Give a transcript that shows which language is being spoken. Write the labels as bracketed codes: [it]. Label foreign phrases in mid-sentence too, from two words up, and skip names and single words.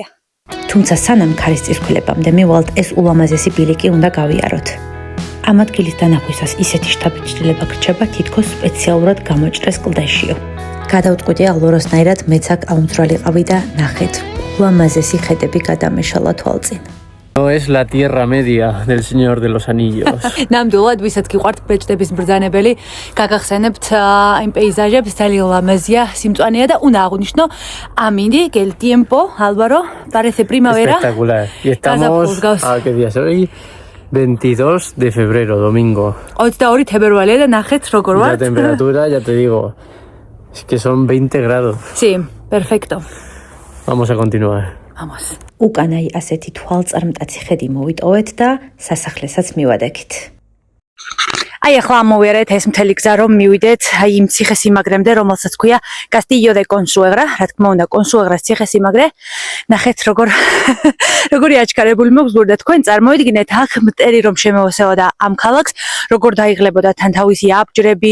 [ka] თუმცა სანამ ქარის წისქვილებამდე მივალთ, ეს ულამაზესი ბილიკი უნდა გავიაროთ. ამ ადგილის დანახვისას ისეთი შთაბეჭდილება გრჩება, თითქოს სპეციალურად გამოჭრეს კლდეშიო. გადავწყვიტე აღლოროსნაირად მეც აქ აუნძვრალიყავი და ნახეთ. ულამაზესი ხედები გადამეშალა თვალწინ. [es] No es la Tierra Media del Señor de los Anillos. [ka] ნამდვილად ვისაც გიყვართ ბეჭდების მბრძანებელი, გაგახსენებთ იმ პეიზაჟებს, ძალიან ლამაზია, სიმწვანეა და უნდა აღვნიშნო Amindi, [es] que el tiempo, Álvaro, parece primavera. Espectacular. Y estamos, ¿qué día es hoy? 22 de febrero, domingo. [ka] 22 თებერვალია და ნახეთ როგორ ვართ. [es] La temperatura, ya te digo, es que son 20 grados. Sí, perfecto. Vamos a continuar. Vamos. [ka] უკან აი ასეთი თვალწარმტაცი ხედი მოვიტოვეთ და სასახლესაც მივადექით. აი ახლა ამოვიარეთ ეს მთელი გზა რომ მივიდეთ აი იმ ციხესიმაგრემდე, რომელსაც ქვია Castillo de Consuegra, რა თქმა უნდა, Consuegras ციხესიმაგრე. ნახეთ როგორი აჩქარებული მოგზურდა თქვენ, წარმოიდგინეთ აქ მტერი რომ შემოვესეოდა ამ ქალაქს, როგორ დაიღლებოდა თან თავისი აბჯრები.